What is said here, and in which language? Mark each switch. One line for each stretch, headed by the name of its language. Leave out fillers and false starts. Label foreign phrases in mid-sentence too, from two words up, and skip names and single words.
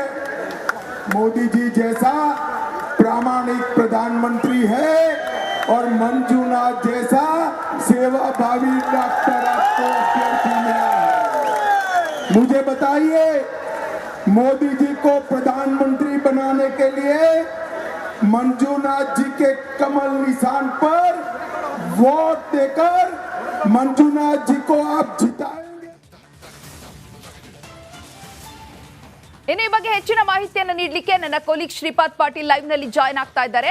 Hindi: मोदी जी जैसा प्रामाणिक प्रधानमंत्री है और मंजूनाथ जैसा सेवाभावी डॉक्टर आपको अभ्यर्थी मिला है। मुझे बताइए, मोदी जी को प्रधानमंत्री बनाने के लिए मंजूनाथ जी के कमल निशान पर वोट देकर मंजूनाथ जी को आप जिताएंगे।
Kannada: ಇನ್ನು ಈ ಬಗ್ಗೆ ಹೆಚ್ಚಿನ ಮಾಹಿತಿಯನ್ನು ನೀಡಲಿಕ್ಕೆ ನನ್ನ ಕೊಲೀಗ್ ಶ್ರೀಪಾದ್ ಪಾಟೀಲ್ ಲೈವ್ ನಲ್ಲಿ ಜಾಯ್ನ್ ಆಗ್ತಾ ಇದ್ದಾರೆ.